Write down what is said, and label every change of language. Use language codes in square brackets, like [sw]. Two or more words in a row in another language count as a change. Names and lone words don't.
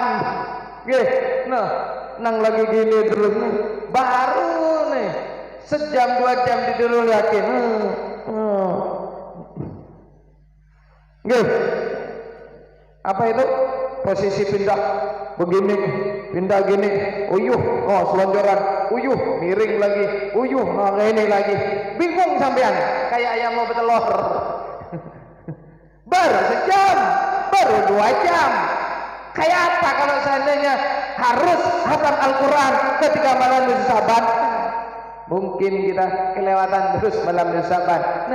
[id] Nah, nang lagi gini terus nih, baru nih sejam 2 jam di Nurul Yakin. Apa itu? Posisi pindah begini, pindah gini, uyuh, selonjoran, uyuh, miring lagi, uyuh, ini lagi, bingung sampean, kayak ayam mau bertelur. Baru sejam, baru 2 jam. Kayak apa kalau seandainya harus hatam Al-Quran ketika malam Sabat? Mungkin kita kelewatan terus malam Sabat.